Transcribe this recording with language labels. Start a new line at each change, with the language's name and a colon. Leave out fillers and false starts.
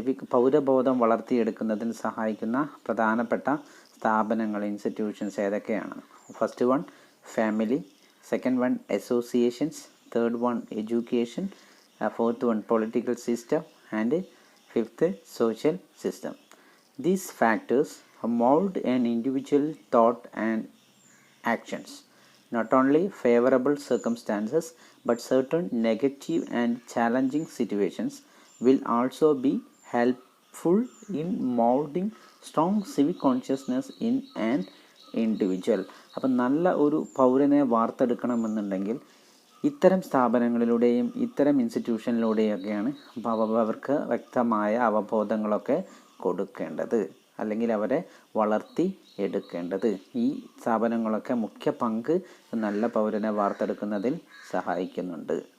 Malayalam: പൗരബോധം വളർത്തിയെടുക്കുന്നതിന് സഹായിക്കുന്ന പ്രധാനപ്പെട്ട സ്ഥാപനങ്ങൾ, ഇൻസ്റ്റിറ്റ്യൂഷൻസ് ഏതൊക്കെയാണ്?
English: First one family, second one associations, third one education, fourth one political system, and fifth social system. These factors mold an individual thought and actions. Not only favorable circumstances but certain negative and challenging situations will also be helpful in molding strong civic consciousness in an individual.
Malayalam: അപ്പം നല്ല ഒരു പൗരനെ വാർത്തെടുക്കണമെന്നുണ്ടെങ്കിൽ ഇത്തരം സ്ഥാപനങ്ങളിലൂടെയും ഇത്തരം ഇൻസ്റ്റിറ്റ്യൂഷനിലൂടെയൊക്കെയാണ് അവർക്ക് വ്യക്തമായ അവബോധങ്ങളൊക്കെ കൊടുക്കേണ്ടത്, അല്ലെങ്കിൽ അവരെ വളർത്തി എടുക്കേണ്ടത്. ഈ സ്ഥാപനങ്ങളൊക്കെ മുഖ്യ പങ്ക് നല്ല പൗരനെ വാർത്തെടുക്കുന്നതിൽ സഹായിക്കുന്നുണ്ട്.